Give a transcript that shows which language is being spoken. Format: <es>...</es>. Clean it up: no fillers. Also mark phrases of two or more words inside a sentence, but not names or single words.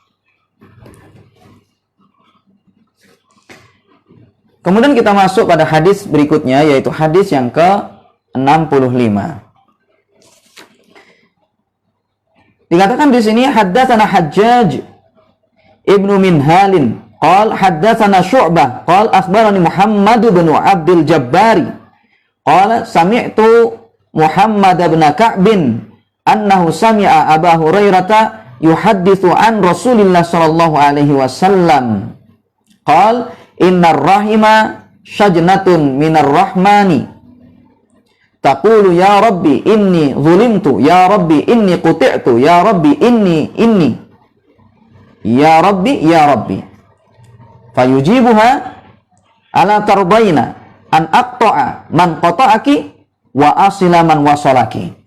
<id>Kemudian kita masuk pada hadis berikutnya, yaitu hadis yang ke-65. Dikatakan di sini</id> <ar>حدثنا حجاج بن منهال قال حدثنا شعبة قال أخبرني محمد بن عبد الجبار قال سمعت محمد بن كعب أنه سمع أبا هريرة يحدث عن رسول الله صلى الله عليه وسلم قال إن الرحم شجنة من الرحمن تقول يا رب إني ظلمت، يا رب إني قطعت، يا رب إني يا رب يا رب فيجيبها ألا ترضين أن أقطع من قطعك وأصل من وصلك.</ar>